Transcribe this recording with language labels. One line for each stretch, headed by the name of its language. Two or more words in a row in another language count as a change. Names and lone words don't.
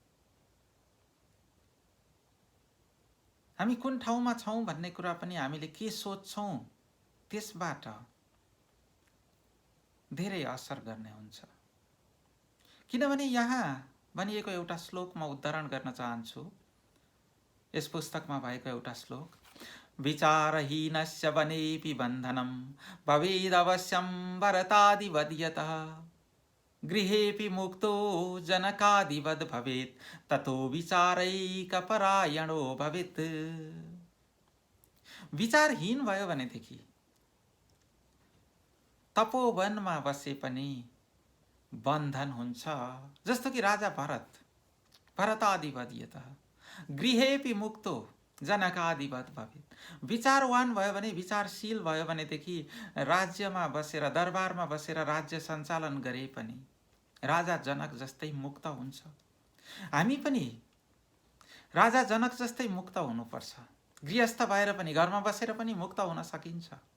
Nepali: हामी कुन ठाउँमा छौँ भन्ने कुरा पनि हामीले के सोच्छौँ त्यसबाट धेरै असर गर्ने हुन्छ। किनभने यहाँ भनिएको एउटा श्लोक म उद्धारण गर्न चाहन्छु। यस पुस्तकमा भएको एउटा श्लोक,
Sanskrit: विचारहीनस्य वनेपि बन्धनं भवेदवश्यं भरतादिवद् यतः गृहेऽपि मुक्तो जनकादिवद् भवेत् ततो विचारैकपरायणो भवेत्।
Nepali: विचारहीन भयो भनेदेखि तपोवनमा बसे पनि बन्धन हुन्छ। जस्तो कि राजा
Sanskrit: भरतादिवद् यतः गृहेऽपि मुक्तो जनकादिवद् भवेत्।
Nepali: विचारवान भयो भने, विचारशील भयो भनेदेखि राज्यमा बसेर, दरबारमा बसेर राज्य सञ्चालन गरे पनि राजा जनक जस्तै मुक्त हुन्छ। हामी पनि राजा जनक जस्तै मुक्त हुनुपर्छ। गृहस्थ भएर पनि, घरमा बसेर पनि मुक्त हुन सकिन्छ।